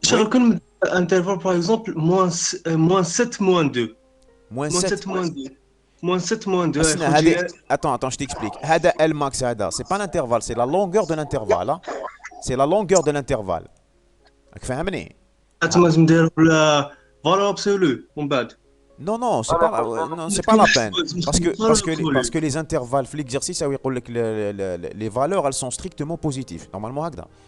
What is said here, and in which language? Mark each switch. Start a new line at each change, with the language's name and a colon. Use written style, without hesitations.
French: Comme intervalle par exemple, moins 7, moins 2. Moins 7, moins 2. Moins 7, moins 2. Attends, je t'explique.
Arabic: Hada
French: Lmax, c'est pas l'intervalle, c'est la longueur de l'intervalle. Hein? C'est la longueur de l'intervalle.
Arabic: فهمني؟ لازم نديرو
French: valeur absolue
Arabic: من بعد.
French: Non, c'est pas la peine. Parce que les intervalles, l'exercice, ça veut dire que les valeurs, elles sont strictement positives. Normalement,
Arabic: هكذا.